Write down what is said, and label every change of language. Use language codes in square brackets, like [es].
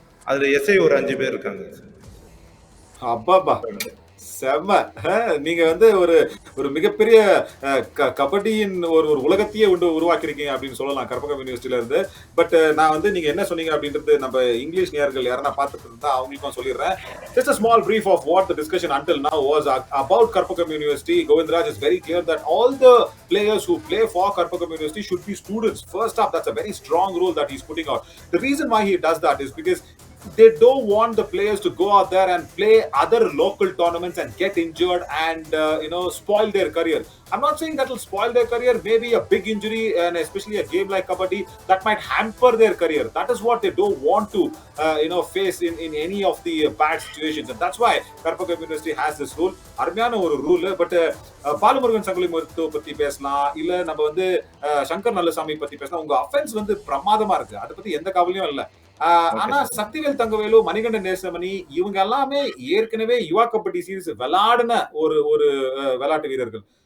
[ta] அதுல எஸ்ஐ ஒரு 5 பேர் இருக்காங்க சார். அப்பாப்பா, செம்ம. நீங்க வந்து ஒரு மிகப்பெரிய கபடியின் ஒரு உலகத்தையே உருவாக்கிருக்கீங்க அப்படின்னு சொல்லலாம் கற்பகம் யூனிவர்சிட்டியில இருந்து. பட் நான் வந்து நீங்க என்ன சொன்னீங்க அப்படின்றது நம்ம இங்கிலீஷ் நேயர்கள் யாரா பார்த்துட்டு இருந்தா அவங்களுக்கும் சொல்லிடுறேன். [en] Just a small brief of what the discussion until now was about Karpagam University. Govindraj is very clear that all the players who play for Karpagam University should be students. First up, that's a very strong rule that he's putting out. The reason why he does that is because they don't want the players to go out there and play other local tournaments and get injured and spoil their career. I'm not saying that will spoil their career. Maybe a big injury, and especially a game like kabaddi, that might hamper their career. That is what they don't want to face in any of the bad situations, and that's why Karpagam University has this rule. [ta] அருமையான ஒரு rule. But பாலுமுருகன் சங்குலி மருத்துவ பத்தி பேசலாம், இல்ல நம்ம வந்து சங்கர் நல்லசாமி பத்தி பேசலாம். உங்க அஃபென்ஸ் வந்து பிரமாதமா இருக்கு, அதை பத்தி எந்த கவலையும் இல்ல. ஆனா சக்திவேல் தங்கவேலு, மணிகண்டன் நேசமணி இவங்க எல்லாமே ஏற்கனவே யுவா கபடி சீரிஸ் விளையாடின ஒரு ஒரு விளையாட்டு வீரர்கள்.